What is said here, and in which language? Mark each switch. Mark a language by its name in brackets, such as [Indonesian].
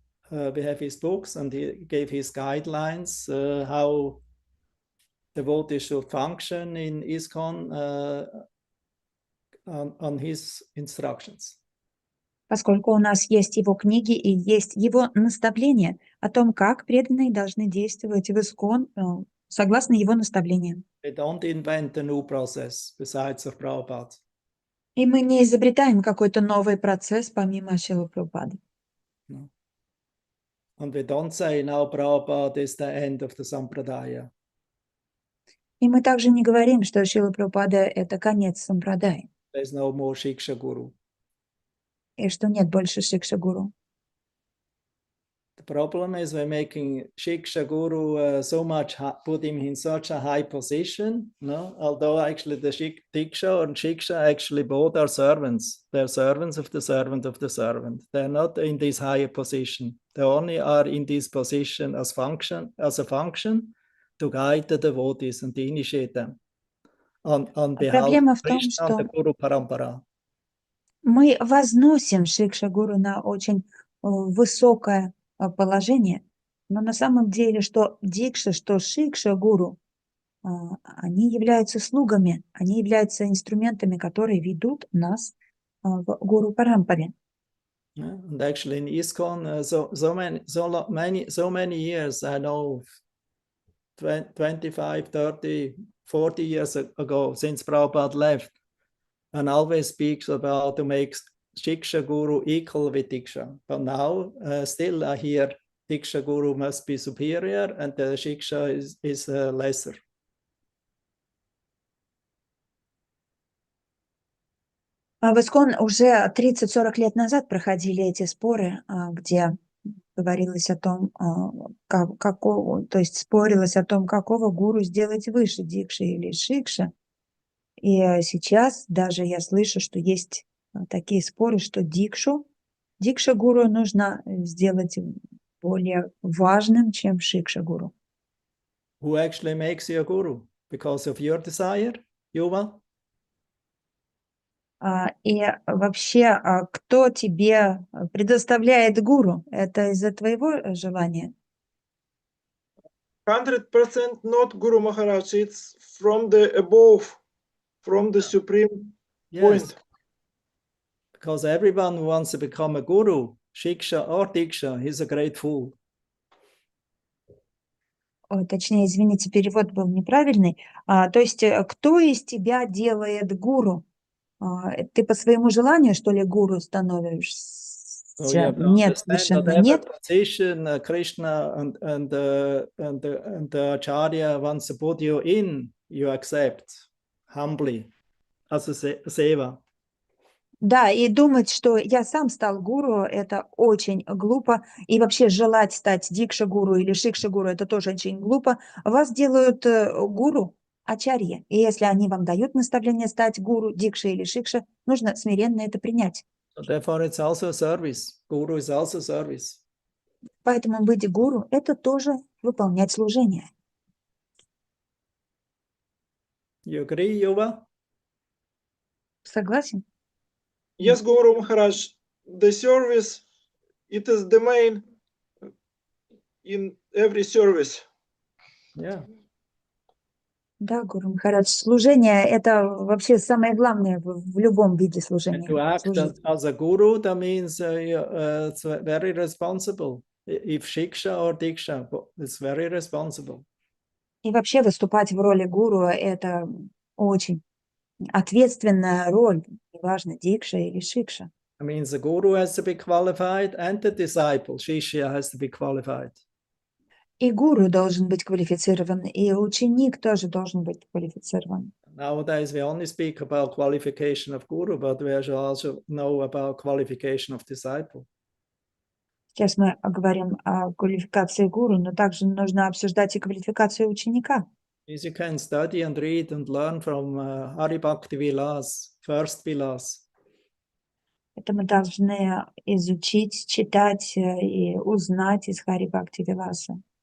[English] We have his books, and he gave his guidelines how devotees should function in ISKCON on his instructions. [Russian] Поскольку у нас есть его книги и есть его наставления о том, как преданные должны действовать в ISKCON согласно его наставлениям. [English] They don't invent a new process besides of Prabhupada. [Russian] И мы не изобретаем какой-то новый процесс помимо Шрилы Прабхупады. [English] No. And we don't say now Prabhupada is the end of the Sampradaya. [Russian] И мы также не говорим, что Шрила Прабхупада – это конец сампрадаи, [English] There's no more Shiksha Guru. [Russian] и что нет больше Шикша-гуру. [English] The problem is we're making Shiksha Guru so much, put him in such a high position, no? Although actually the Diksha and Shiksha actually both are servants. They're servants of the servant of the servant. They're not in this higher position. They only are in this position as a function to guide the devotees and to initiate them on behalf of Krishna and the Guru Parampara. [Russian] Мы возносим Шикша-гуру на очень высокое положение, но на самом деле, что Дикша, что Шикша-гуру, они являются слугами, они являются инструментами, которые ведут нас в Гуру Парампаре. [English] Yeah, and actually in ISKCON, so many years, I know 25, 30, 40 years ago, since Prabhupada left, and always speaks about to make Shiksha Guru equal with Diksha. But now, still I hear Diksha Guru must be superior and the Shiksha is lesser. [Russian] В ИСККОН уже 30-40 лет назад проходили эти споры, где говорилось о том, то есть спорилось о том, какого гуру сделать выше, Дикши или Шикша. И сейчас даже я слышу, что есть такие споры, что Дикша-гуру нужно сделать более важным, чем Шикша-гуру. [English] Who actually makes you a guru? Because of your desire, Yuval? [Russian] И вообще, кто тебе предоставляет гуру? Это из-за твоего желания? [English] 100% not Guru Maharaj. It's from the above, from the supreme point. Because everyone who wants to become a guru, Shiksha or Diksha, he's a great fool. [Russian] Точнее, извините, перевод был неправильный. То есть, кто из тебя делает гуру? Ты по своему желанию, что ли, гуру становишься? Нет, совершенно нет. [English] Position, Krishna and the Acharya wants to put you in, you accept humbly as a seva. [Russian] Да, и думать, что я сам стал гуру, это очень глупо. И вообще желать стать дикша-гуру или шикша-гуру, это тоже очень глупо. Вас делают гуру, ачарья. И если они вам дают наставление стать гуру, дикша или шикша, нужно смиренно это принять. [English] So therefore it's also a service. Guru is also service. [Russian] Поэтому быть гуру – это тоже выполнять служение. [English] You agree, Yuva? [Russian] Согласен? [English] Yes, Guru Maharaj, the service, it is the main in every service. Yeah. [Russian] Да, Гуру Махарадж, служение – это вообще самое главное в любом виде служения. [English] And to act as a guru, that means it's very responsible. If Shiksha or Diksha, it's very responsible. [Russian] И вообще выступать в роли гуру – это очень ответственная роль, неважно, дикша или шикша. [English] I mean, the guru has to be qualified and the disciple, Shishya, has to be qualified. [Russian] И гуру должен быть квалифицирован, и ученик тоже должен быть квалифицирован. [English] Nowadays, we only speak about qualification of guru, but we should also know about qualification of disciple. [Russian] Сейчас мы говорим о квалификации гуру, но также нужно обсуждать и квалификацию ученика. [English] As you can study and read and learn from Hari Bhakti Vilas, first Vilas. [Russian] Это мы должны изучить, читать и узнать из Хари Бхакти Виласа.